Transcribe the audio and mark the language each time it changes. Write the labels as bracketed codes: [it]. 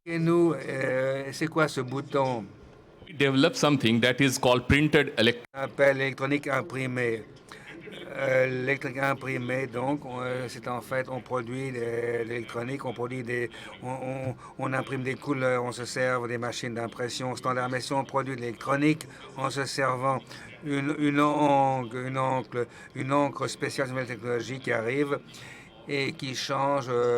[fr] Et nous, c'est quoi ce bouton? [en] we develop something that is called printed electronic. [fr] On appelle l'électronique imprimée. L'électronique imprimée, donc, c'est en fait, on produit de l'électronique, on imprime des couleurs, on se sert des machines d'impression standard, mais si on produit de l'électronique en se servant une encre spéciale, une nouvelle technologie qui arrive et qui change.